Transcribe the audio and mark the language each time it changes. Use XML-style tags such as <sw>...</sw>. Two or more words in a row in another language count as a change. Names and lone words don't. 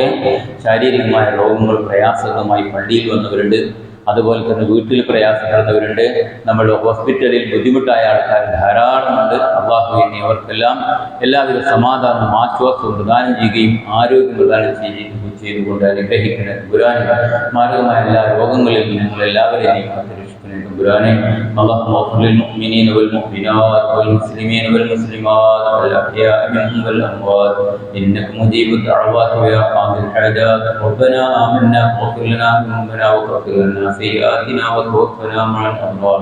<ml>ശാരീരികമായ രോഗങ്ങൾ പ്രയാസകരമായി പള്ളിയിൽ വന്നവരുണ്ട്, അതുപോലെ തന്നെ വീട്ടിൽ പ്രയാസപ്പെടുന്നവരുണ്ട്, നമ്മുടെ ഹോസ്പിറ്റലിൽ ബുദ്ധിമുട്ടായ ആൾക്കാർ ധാരാളമുണ്ട്. അള്ളാഹു എന്നെ അവർക്കെല്ലാം എല്ലാവിധ സമാധാനവും ആശ്വാസവും പ്രദാനം ചെയ്യുകയും ആരോഗ്യം പ്രദാനം ചെയ്തുകൊണ്ട് അനുഗ്രഹിക്കുന്ന ഖുർആൻ മാരകമായ എല്ലാ രോഗങ്ങളിൽ നിങ്ങൾ എല്ലാവരെയും കാത്തുരക്ഷിക്കുന്ന ഖുർആനെ.</ml> <ar>اللهم اغفر للمؤمنين والمؤمنات والمسلمين والمسلمات والأحياء منهم والأموات إنك مجيب الدعوات ويا قاضي الحاجات. ربنا آمنا واغفر لنا ذنوبنا وكفر عنا سيئاتنا وتوفنا مع الأبرار.</ar>